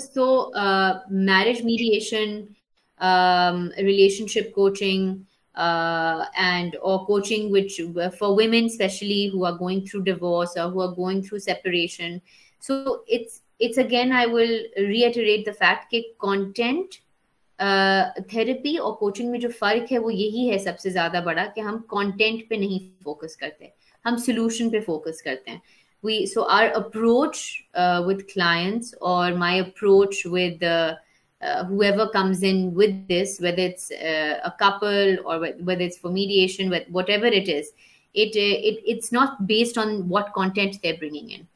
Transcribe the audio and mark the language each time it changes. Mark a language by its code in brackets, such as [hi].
[en] So marriage mediation, relationship coaching, and or coaching which for women especially who are going through divorce or who are going through separation. So it's again, I will reiterate the fact that [hi] content therapy और coaching में जो फर्क है वो यही है सबसे ज्यादा बड़ा, कि हम कंटेंट पे नहीं फोकस करते, हम सोल्यूशन पे फोकस करते हैं. [en] So our approach with clients, or my approach with whoever comes in with this, whether it's a couple or whether it's for mediation, whatever it is, it's not based on what content they're bringing in.